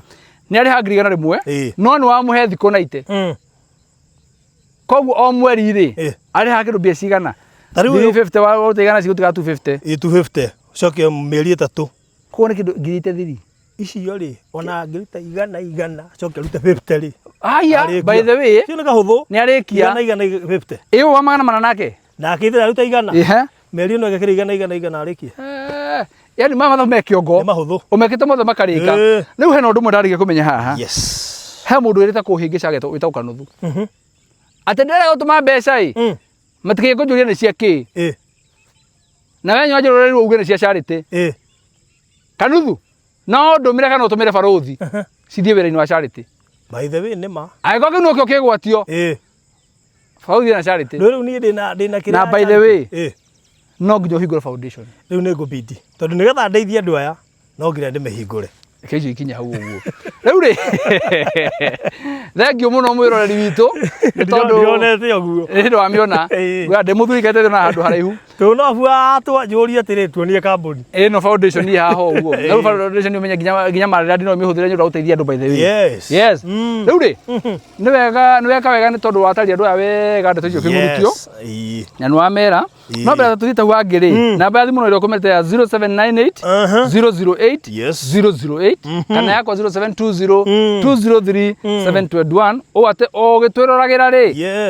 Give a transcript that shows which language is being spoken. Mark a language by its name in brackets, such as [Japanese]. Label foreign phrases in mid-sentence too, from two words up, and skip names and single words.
[Kikuyu] Nĩ arĩha 100 no nĩ wamũhe thikũ 90. Koguo o mweri rĩ, arĩha kĩndũ mbia cigana? 350 wa ũtigana cigũtiga 250. 250. Coke mĩeri 3. Koguo nĩ kĩndũ 3,000. Icio rĩ, ona angĩruta 100 coke ruta 50 rĩ. Aya, [English] by the way, [Kikuyu] nĩ kahũthũ. Nĩ arĩkia 150. Ĩyo wa 400 nake? Nake ithira ruta 100. Mĩeri ĩno agekĩra 100 arĩkia. Yani mama me kĩongo. Nĩ mahũthũ. Ũmekĩte mothe makarĩka. Rĩu hena ũndũ ũmwe ndarĩkia kũmenya haha. [English] Yes. [Kikuyu] He mũndũ wĩrĩta kũhĩngĩca getwo wĩtagwo Kanuthu. Atĩ ndĩrenda gũtũma mbeca ĩ. Matikĩe kũnjũria nĩ cia kĩ. Na we nyoa njũrũrĩ uge nĩ cia charity. Kanuthu. No ndũmĩre kana ũtũmĩre barothi. Cithiĩ wĩra-inĩ wa charity. [English] By the way [Kikuyu] nĩ ma. Agĩkorwo kĩu nĩkĩo kĩgwatio. Barothi na charity. Rĩu niĩ ndĩna kĩrĩa. Na [English] by the way. [Kikuyu] No nginya ũhingũre foundation. Rĩu nĩ ngũbindi. Tondũ nĩgetha ndeithie andũ aya no nginya ndĩmĩhingũre. Kejo ikinya hau ũguo. Rĩu rĩ. Thengiũ mũno mwĩroreri witũ. Nĩ tondũ ndionete ũguo. Nĩ wamĩona. Gwa ndĩmũthurikĩte na handũ haraihu. Tũno bua twanjũria atĩrĩ tuonie kambuni. No foundation ni haha ũguo. Rĩu foundation nĩ ũmenya nginya marĩra ndino mĩhũthĩre nyũndũ gũteithia andũ [English] by the way. Yes. Yes. [Kikuyu] Rĩu rĩ. Nĩ weka wega nĩ tondũ watari andũ aya wega ndeto icio kĩgurukio. Na nĩ wamera. No mbere tuthiĩte wangĩ rĩ. Namba ya thimũ no ĩrĩa ũkũmĩrĩte ya 0798 008 008 kana yakwa 0720 203 721 o ate o gĩtwĩroragĩra rĩ.